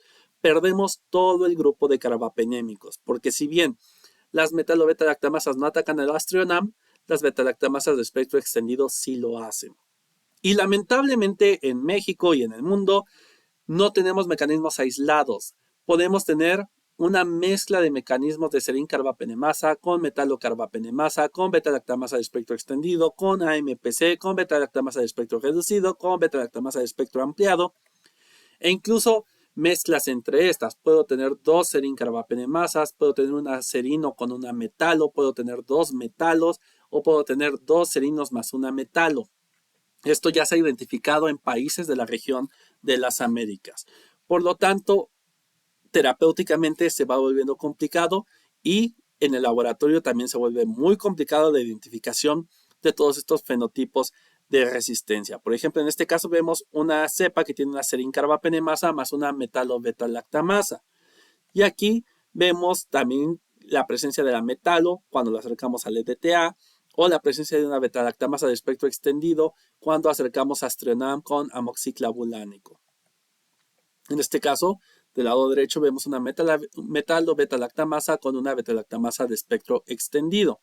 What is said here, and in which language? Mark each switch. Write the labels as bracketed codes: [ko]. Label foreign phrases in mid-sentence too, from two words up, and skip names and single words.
[es] Perdemos todo el grupo de carbapenémicos, porque si bien las metalo-beta-lactamasas no atacan al astrionam, las beta-lactamasas de espectro extendido sí lo hacen. Y lamentablemente en México y en el mundo no tenemos mecanismos aislados. Podemos tener una mezcla de mecanismos de serin-carbapenemasa con metalo-carbapenemasa, con beta-lactamasa de espectro extendido, con AMPC, con beta-lactamasa de espectro reducido, con beta-lactamasa de espectro ampliado, e incluso mezclas entre estas. Puedo tener dos serin-carbapenemasas, puedo tener una serino con una metalo, puedo tener dos metalos, o puedo tener dos serinos más una metalo. Esto ya se ha identificado en países de la región de las Américas. Por lo tanto, terapéuticamente se va volviendo complicado y en el laboratorio también se vuelve muy complicado la identificación de todos estos fenotipos de resistencia. Por ejemplo, en este caso vemos una cepa que tiene una serin-carbapenemasa más una metalo-beta-lactamasa. Y aquí vemos también la presencia de la metalo cuando la acercamos al EDTA, o la presencia de una beta-lactamasa de espectro extendido cuando acercamos astrionam con amoxiclavulánico. En este caso, del lado derecho vemos una metalo-beta-lactamasa con una beta-lactamasa de espectro extendido.